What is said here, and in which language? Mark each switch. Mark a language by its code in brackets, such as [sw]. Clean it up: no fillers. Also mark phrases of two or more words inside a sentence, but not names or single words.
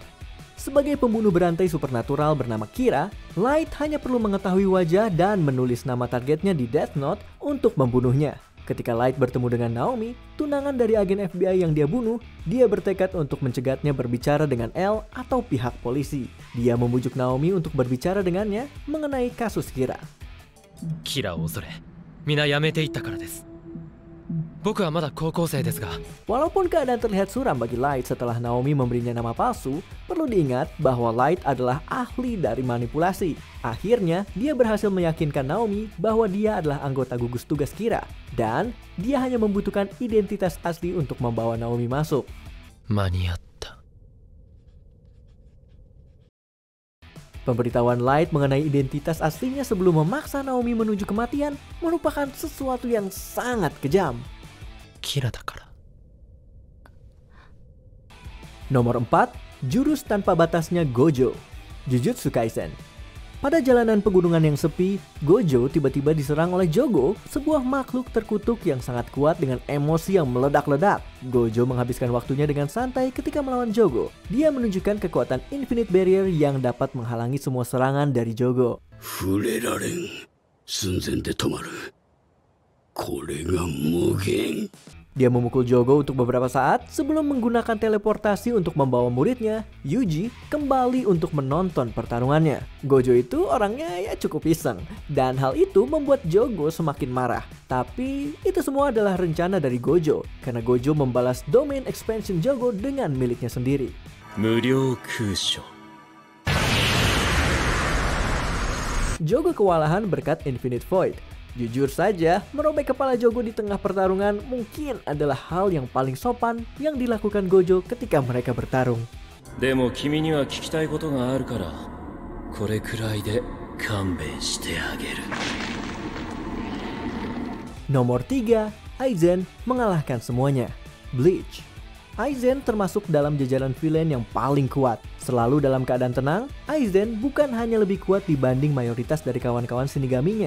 [id] Sebagai pembunuh berantai supernatural bernama Kira, Light hanya perlu mengetahui wajah dan menulis nama targetnya di Death Note untuk membunuhnya. Ketika Light bertemu dengan Naomi, tunangan dari agen FBI yang dia bunuh, dia bertekad untuk mencegatnya berbicara dengan L atau pihak polisi. Dia membujuk Naomi untuk berbicara dengannya mengenai kasus Kira. [ja] Kiraを恐れ、皆やめていったからです。僕はまだ高校生ですが。 [id] Walaupun keadaan terlihat suram bagi Light setelah Naomi memberinya nama palsu, perlu diingat bahwa Light adalah ahli dari manipulasi. Akhirnya, dia berhasil meyakinkan Naomi bahwa dia adalah anggota gugus tugas Kira, dan dia hanya membutuhkan identitas asli untuk membawa Naomi masuk. [ja] 間に合った。 [id] Pemberitahuan Light mengenai identitas aslinya sebelum memaksa Naomi menuju kematian merupakan sesuatu yang sangat kejam. [ja] キラだから。 [id] Nomor 4, jurus tanpa batasnya Gojo. Jujutsu Kaisen. Pada jalanan pegunungan yang sepi, Gojo tiba-tiba diserang oleh Jogo, sebuah makhluk terkutuk yang sangat kuat dengan emosi yang meledak-ledak. Gojo menghabiskan waktunya dengan santai ketika melawan Jogo. Dia menunjukkan kekuatan Infinite Barrier yang dapat menghalangi semua serangan dari Jogo. [ja] 触れられん寸前で止まるこれが無限 [id] Dia memukul Jogo untuk beberapa saat sebelum menggunakan teleportasi untuk membawa muridnya, Yuji, kembali untuk menonton pertarungannya. Gojo itu orangnya ya cukup iseng, dan hal itu membuat Jogo semakin marah. Tapi itu semua adalah rencana dari Gojo, karena Gojo membalas [en] domain expansion [id] Jogo dengan miliknya sendiri. [ja] 無料空所 [id] Jogo kewalahan berkat Infinite Void. Jujur saja, merobek kepala Jogo di tengah pertarungan mungkin adalah hal yang paling sopan yang dilakukan Gojo ketika mereka bertarung. [ja] でも君には聞きたいことがあるからこれくらいで勘弁してあげる [id] Nomor 3, Aizen mengalahkan semuanya. Bleach. Aizen termasuk dalam jajaran villain yang paling kuat. Selalu dalam keadaan tenang, Aizen bukan hanya lebih kuat dibanding mayoritas dari kawan-kawan Shinigaminya.